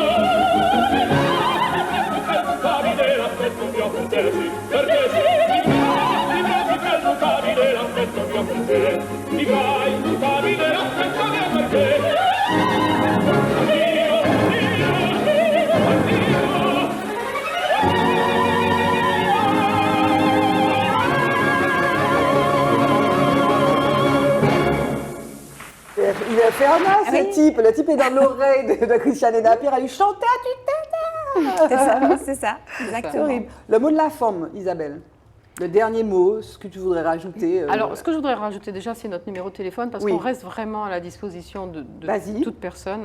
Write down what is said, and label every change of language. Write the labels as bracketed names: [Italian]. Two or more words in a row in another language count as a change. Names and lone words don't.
[Italian] L'aspetto mio con te, perché immutabile l'aspetto mio con te, immutabile l'aspetto mio con te. Addio, addio, addio. [French] Il a fait un as, ce type. Le type est dans l'oreille de Christiane Dapier à lui chanter à tue-tête. C'est ça, exactement. C'est horrible. Le mot de la femme, Isabelle. Le dernier mot, ce que tu voudrais rajouter. Alors, ce que je voudrais rajouter déjà, c'est notre numéro de téléphone, parce qu'on reste vraiment à la disposition de toute personne.